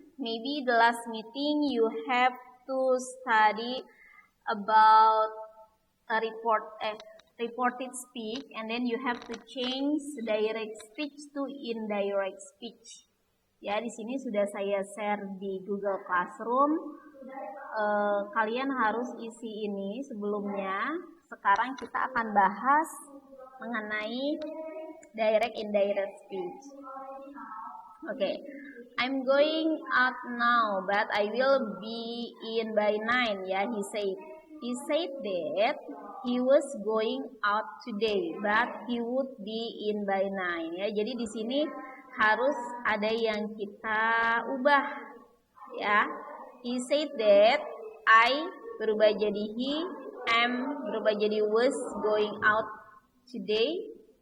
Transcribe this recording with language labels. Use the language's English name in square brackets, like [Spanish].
[English] Maybe the last meeting you have to study about a reported speech, and then you have to change direct speech to indirect speech. [Indonesian] Ya, di sini sudah saya share di Google Classroom. Kalian harus isi ini sebelumnya. Sekarang kita akan bahas mengenai direct indirect speech. [English] Okay, I'm going out now, but I will be in by 9. Ya, he said that he was going out today, but he would be in by 9. [Indonesian] Ya, jadi di sini harus ada yang kita ubah. [English] Ya, he said that I berubah jadi he, am berubah jadi was going out today.